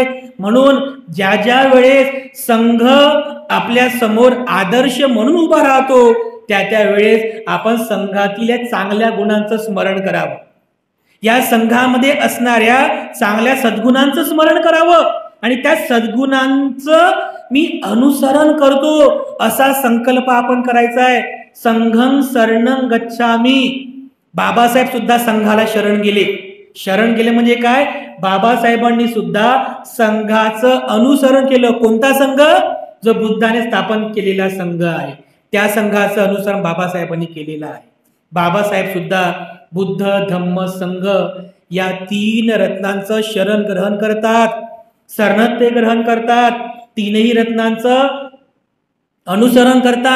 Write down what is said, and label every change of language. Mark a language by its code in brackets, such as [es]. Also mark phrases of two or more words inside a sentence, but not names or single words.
[mr] म्हणून ज्या ज्या वेळेस संघ आपल्या समोर आदर्श म्हणून उभा राहतो, त्या त्या वेळेस आपण संघातील चांगल्या गुणांचं स्मरण करावं, या संघामध्ये असणाऱ्या चांगल्या सद्गुणांचं स्मरण करावं आणि त्या सद्गुणांचं मी अनुसरण करतो असा संकल्प आपण करायचा आहे. [pi] संघं शरणं गच्छामी. [mr] बाबासाहेब सुद्धा संघाला शरण गेले. शरण गेले म्हणजे काय? बाबासाहेबांनी सुद्धा संघाचं अनुसरण केलं. कोणता संघ? जो बुद्धाने स्थापन केलेला संघ आहे, त्या संघाचं अनुसरण बाबासाहेबांनी केलेलं आहे. बाबासाहेब सुद्धा बुद्ध, धम्म, संघ या 3 रत्नांचं शरण ग्रहण करतात, शरणत्य ग्रहण करतात, 3ही रत्नांचं अनुसरण करतात.